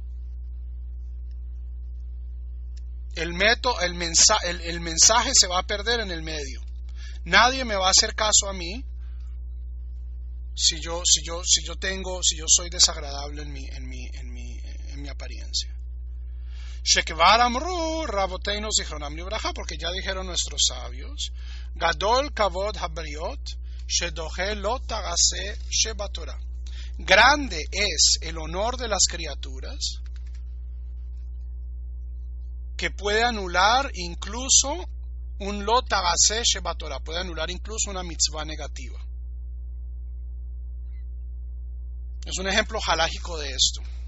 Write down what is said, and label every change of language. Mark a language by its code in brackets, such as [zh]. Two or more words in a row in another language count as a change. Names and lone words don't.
[es] El mensaje se va a perder en el medio. Nadie me va a hacer caso a mí si yo soy desagradable en mi apariencia. [he] שכבר אמרו רבותינו זכרונם לברכה, [es] porque ya dijeron nuestros sabios, [he] גדול כבוד הבריות שדוחה לא תעשה שבתורה. [es] Grande es el honor de las criaturas que puede anular incluso un [he] לא תעשה שבתורה, [es] puede anular incluso una mitzvah negativa. Es un ejemplo halájico de esto.